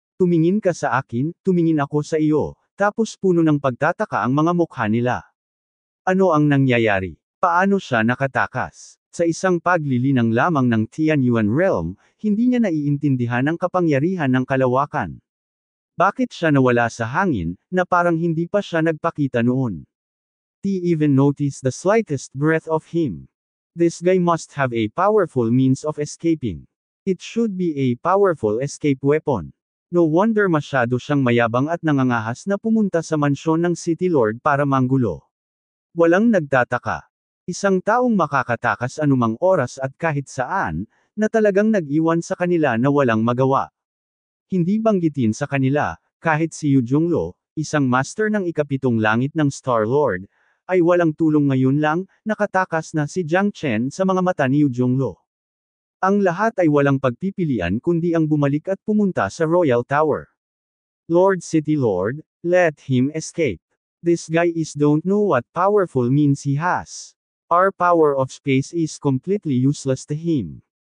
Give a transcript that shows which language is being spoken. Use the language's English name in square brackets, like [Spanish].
[Filipino] Tumingin ka sa akin, tumingin ako sa iyo, tapos puno ng pagtataka ang mga mukha nila. Ano ang nangyayari? Paano siya nakatakas? Sa isang paglilinang lamang ng Tianyuan Realm, hindi niya naiintindihan ang kapangyarihan ng kalawakan. Bakit siya nawala sa hangin, na parang hindi pa siya nagpakita noon? [English] He even noticed the slightest breath of him. This guy must have a powerful means of escaping. It should be a powerful escape weapon. No wonder [Filipino] masyado siyang mayabang at nangangahas na pumunta sa mansyon ng City Lord para manggulo. Walang nagtataka. Isang taong makakatakas anumang oras at kahit saan, na talagang nag-iwan sa kanila na walang magawa. Hindi banggitin sa kanila, kahit si Yu Zhongluo, isang master ng ikapitong langit ng Star-Lord, ay walang tulong ngayon lang, nakatakas na si Jiang Chen sa mga mata ni Yu Zhongluo. Ang lahat ay walang pagpipilian kundi ang bumalik at pumunta sa Royal Tower. [English] Lord City Lord, let him escape. This guy don't know what powerful means he has. Our power of space is completely useless to him.